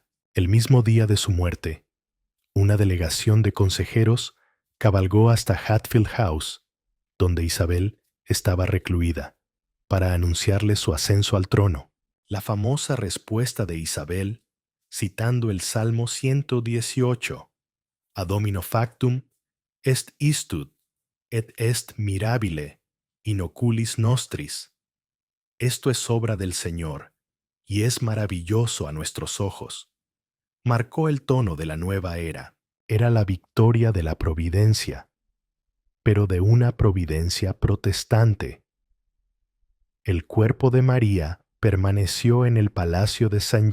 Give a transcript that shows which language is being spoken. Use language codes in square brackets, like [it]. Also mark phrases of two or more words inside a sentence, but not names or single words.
[es] El mismo día de su muerte, una delegación de consejeros cabalgó hasta Hatfield House, donde Isabel estaba recluida, para anunciarle su ascenso al trono. La famosa respuesta de Isabel, citando el Salmo 118, [la] Ad homino factum est istud, et est mirabile in oculis nostris. [es] Esto es obra del Señor, y es maravilloso a nuestros ojos. Marcó el tono de la nueva era. Era la victoria de la providencia, pero de una providencia protestante. El cuerpo de María permaneció en el palacio de St.